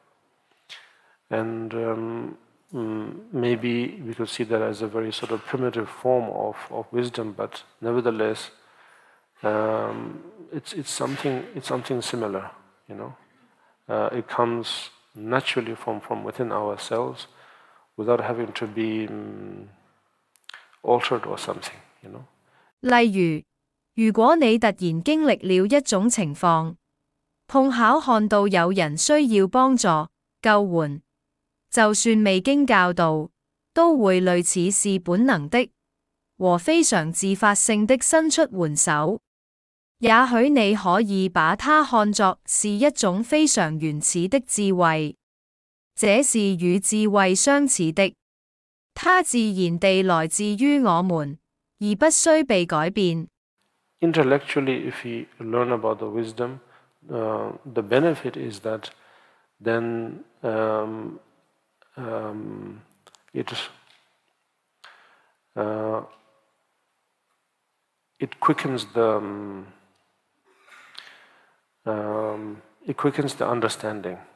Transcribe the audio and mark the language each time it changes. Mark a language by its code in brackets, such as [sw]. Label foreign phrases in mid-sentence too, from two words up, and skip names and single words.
[en] And maybe we could see that as a very sort of primitive form of wisdom, but nevertheless, it's something similar, it comes naturally from within ourselves, without having to be altered or something, [zh] 例如，如果你突然經歷了一種情況，碰巧看到有人需要幫助、救援，就算未經教導，都會類似是本能的，和非常自發性的伸出援手。也許你可以把它看作是一種非常原始的智慧，這是與智慧相似的，它自然地來自於我們，而不需被改變。 [en] Intellectually, if we learn about the wisdom, the benefit is that then it quickens the understanding.